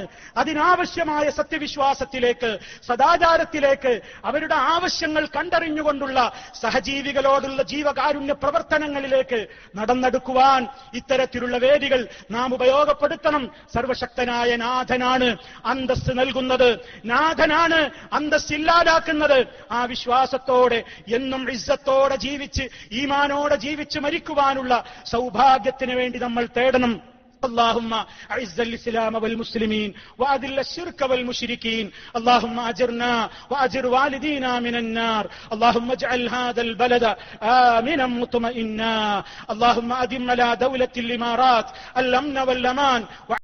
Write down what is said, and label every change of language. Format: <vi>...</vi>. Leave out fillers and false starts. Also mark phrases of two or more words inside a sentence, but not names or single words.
<ml>അതിനാവശ്യമായ സത്യവിശ്വാസത്തിലേക്ക്, സദാചാരത്തിലേക്ക്, അവരുടെ ആവശ്യങ്ങൾ കണ്ടറിഞ്ഞുകൊണ്ടുള്ള സഹജീവികളോടുള്ള ജീവകാരുണ്യ പ്രവർത്തനങ്ങളിലേക്ക് നടന്നെടുക്കുവാൻ ഇത്തരത്തിലുള്ള വേദികൾ നാം ഉപയോഗപ്പെടുത്തണം. സർവശക്തനായ നാഥനാണ് അന്തസ്സ് നൽകുന്നത്, നാഥനാണ് അന്തസ്സില്ലാതാക്കുന്നത്. ആ വിശ്വാസത്തോടെ എന്നും ഇസ്സത്തോടെ ജീവിച്ച് ഈമാനോടെ ജീവിച്ച് മരിക്കുവാനുള്ള സൗഭാഗ്യത്തിന് വേണ്ടി നമ്മൾ തേടണം.</ml> <ar>اللهم اعز الاسلام والمسلمين واذل الشرك والمشركين اللهم اجرنا واجر والدينا من النار اللهم اجعل هذا البلد آمنا مطمئنا اللهم ادم على دولة الامارات الامن والامان</ar>